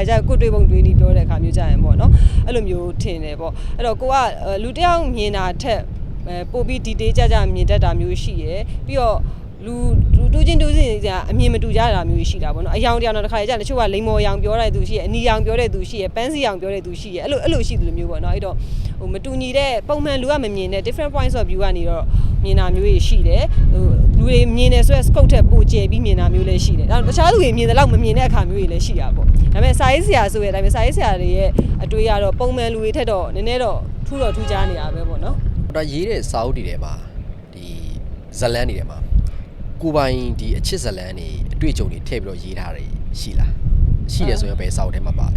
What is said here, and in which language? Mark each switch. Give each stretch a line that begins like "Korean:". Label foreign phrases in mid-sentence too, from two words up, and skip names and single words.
Burmese: ကျကိုတွေးပုံတွေးနေပြောတဲ့အခါမျိုးကြရင်ပေါ့နော်အဲ့လိုမျိုးထင်တယ်ပေါ့အဲ့တော့ကိုကလူတယောက်မြင်တာထက်ပို့ပြီး detail ကြမြင်တတ်တာမျိုးရှိရယ် ပြီးတော့လူတူချင်းအမြင်မတူကြတာမျိုးရှိတာပေါ့နော်အယောင်တရားတော့တစ်ခါကြတချို့ကလိမ္မော်ရောင်ပြောတဲ့သူရှိရယ်အနီရောင်ပြောတဲ့သူရှိရယ်ပန်းစီရောင်ပြောတဲ့သူရှိရယ်အဲ့လိုရှိတယ်လို့မျိုးပေါ့နော်အဲ့တော့မတူညီတဲ့ပုံမှန်လူကမမြင်တဲ့
English: different points of view
Burmese: ကနေတော့မြင်တာမျိုးတွေရှိတယ်လူတွေမြင်တယ်ဆိုရင် scope ထက်ပိုကျယ်ပြီးမြင်တာမျိုးလည်းရှိတယ်ဒါတခြားလူတွေမြင်တယ်လို့မမြင်တဲ့အခါမျိုးတွေလည်းရှိတာပေါ့ဒါပေမဲ့စာရေးဆရာဆိုရဲဒါပေမဲ့စာရေးဆရာတွေရဲ့အတွေ့အကြုံတော့ပုံမှန်လူတွေထက်တော့နည်းနည်းတော့ထူးခြားနေတာပဲပေါ့နော် ဒါရေးတဲ့စာအုပ်တွေထဲမှာဒီဇလန်းတွေထဲမှာကိုပိုင်ဒီအချစ်ဇလန်းတွေအတွေ့အကြုံတွေထည့်ပြီးတော့ရေးထားတယ်ရှိလားရှိတယ်ဆိုရင်ဘယ်စာအုပ်ထဲမှာပါလဲ